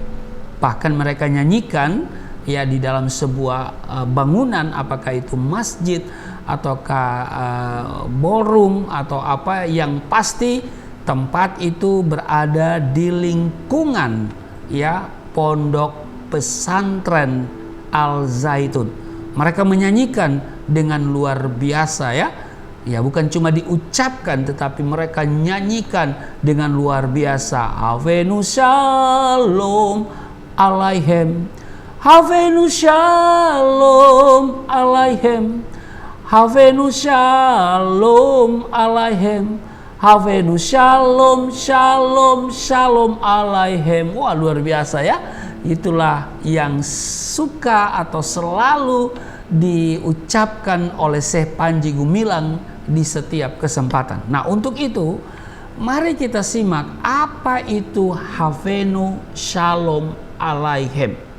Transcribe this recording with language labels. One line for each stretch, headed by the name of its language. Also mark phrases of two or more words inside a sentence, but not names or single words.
Indonesian: Bahkan mereka nyanyikan di dalam sebuah bangunan, apakah itu masjid ataukah ballroom atau apa, yang pasti tempat itu berada di lingkungan pondok pesantren Al Zaitun. Mereka menyanyikan dengan luar biasa bukan cuma diucapkan tetapi mereka nyanyikan dengan luar biasa.
Hebrew: הבאנו שלום עליכם, הבאנו שלום עליכם, הבאנו שלום עליכם, הבאנו שלום שלום שלום עליכם.
Indonesian: Wah, luar biasa ya. Itulah yang suka atau selalu diucapkan oleh Syekh Panji Gumilang di setiap kesempatan. Nah, untuk itu mari kita simak apa itu Havenu Shalom Aleichem.